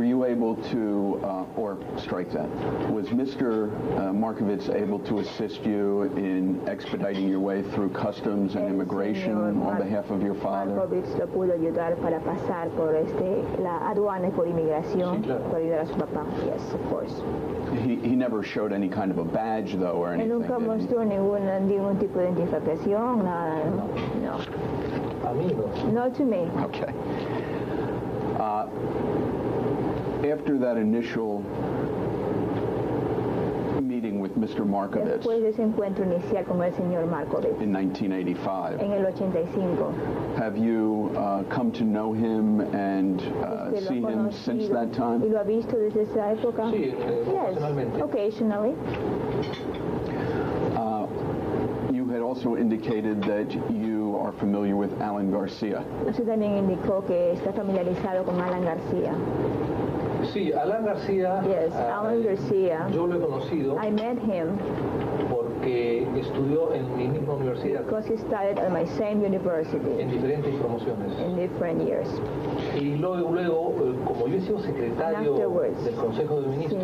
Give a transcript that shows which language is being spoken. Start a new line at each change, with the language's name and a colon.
English: Able to, or strike that, was Mr. Markovitz able to assist you in expediting your way through customs and immigration on behalf of your father?
Spanish: Markovitz lo pudo ayudar para pasar por la aduana y por inmigración, por ayudar a su papá.
English: Yes, of course. He never showed any kind of a badge, though, or anything.
Spanish: Nunca mostró ningún tipo de identificación, nada, no. A mí no.
English: Not to me. Okay. After that initial meeting with Mr. Markovitz
Spanish: después de ese encuentro inicial con el señor Markovitz
English: in 1985,
Spanish: en el 85,
English: have you come to know him and see him since that time?
Spanish: ¿Y lo ha visto desde esa época? Sí, ocasionalmente.
English: Yes, occasionally. You had also indicated that you are familiar with Alan García.
Spanish: Usted también indicó que está familiarizado con Alan García. Sí, Alan García.
English: Yes, Alan García.
Spanish: Yo lo he conocido.
English: I met him
Spanish: porque estudió en mi misma universidad.
English: Because he studied at my same university.
Spanish: En diferentes promociones.
English: In different years.
Spanish: Y luego, como yo he sido secretario del Consejo de Ministros.